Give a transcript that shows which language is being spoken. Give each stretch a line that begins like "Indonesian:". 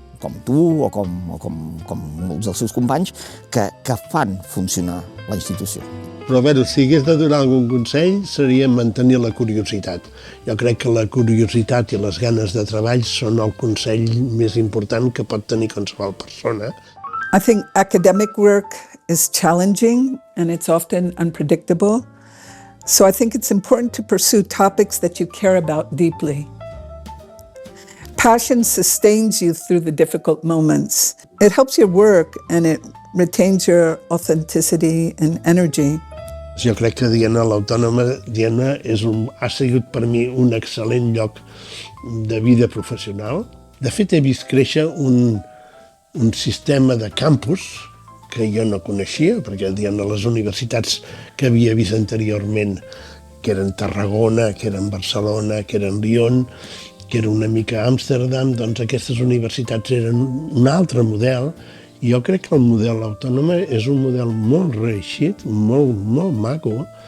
Catalan: com tu o com molts dels seus companys, que fan funcionar la institució. Però a veure, si hagués de donar algun consell seria mantenir la curiositat. Jo crec que la curiositat i les ganes de treball són el consell més important que pot tenir qualsevol persona.
English: I think academic work is challenging and it's often unpredictable. So I think it's important to pursue topics that you care about deeply. Passion sustains you through the difficult moments. It helps your work and it retains your authenticity and energy.
Catalan: Jo crec que Diana, l'Autònoma, ha sigut per mi un excel·lent lloc de vida professional. De fet, he vist créixer un sistema de campus que jo no coneixia, perquè les universitats que havia vist anteriorment, que eren Tarragona, que eren Barcelona, que eren Lyon, que era una mica Amsterdam, doncs aquestes universitats eren un altre model, i jo crec que el model Autònoma és un model molt reeixit, molt maco,